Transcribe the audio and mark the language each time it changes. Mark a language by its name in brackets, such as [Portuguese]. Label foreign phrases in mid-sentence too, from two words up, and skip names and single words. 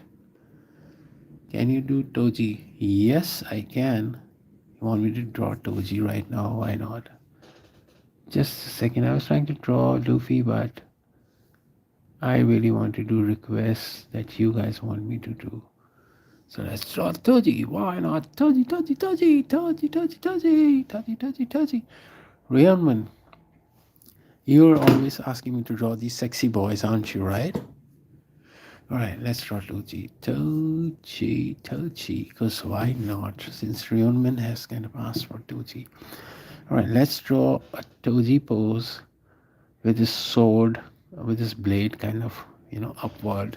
[English] Can you do Toji? Yes, I can. You want me to draw Toji right now? Why not? Just a second. I was trying to draw Luffy, but I really want to do requests that you guys want me to do. So let's draw Toji. Why not? Toji, Toji, Toji, Toji, Toji, Toji, Toji, Toji, Toji. Rionman, you're always asking me to draw these sexy boys, aren't you, right? All right, let's draw Toji. Toji. Because why not? Since Rionman has kind of asked for Toji. All right, let's draw a Toji pose with his sword, with his blade kind of, upward.